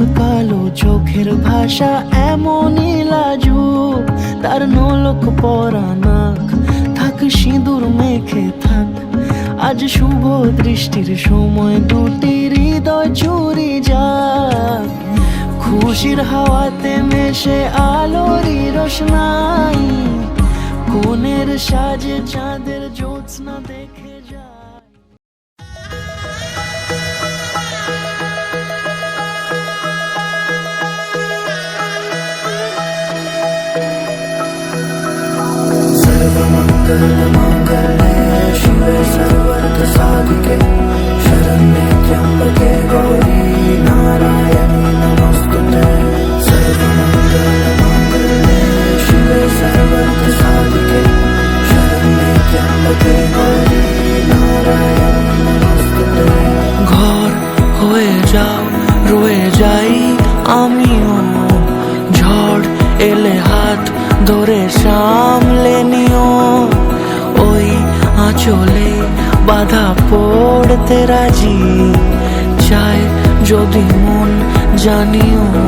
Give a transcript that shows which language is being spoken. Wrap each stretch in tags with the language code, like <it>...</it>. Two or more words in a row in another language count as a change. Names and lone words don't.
<bn>কালো চোখের ভাষা এমনই লাজুক তার নোলক পরা নাক থাক সিঁদুর মেখে থাক আজ শুভ দৃষ্টির সময় দুটি হৃদয় চুরি যাক খুশির হাওয়াতে মেশে আলোরই রোশনাই কোণের সাজে চাঁদের জ্যোৎস্না দেখে যায়</bn> <sa>सर्वमंगल मंगले शिवे सर्वार्थ साधिके शरण्ये त्र्यंबके गौरी नारायणी नमोस्तुते सर्वमंगल मंगले शिवे सर्वार्थ साधिके शरण्ये त्र्यंबके गौरी नारायणी नमोस्तुते</sa> <bn>ঘর হয়ে যাও রয়ে যাই আমিও ঝড় এলে হাত ধরে সামলে নিও ওই আঁচলে বাধা পড়তে রাজি চাই যদি মন জানিও</bn>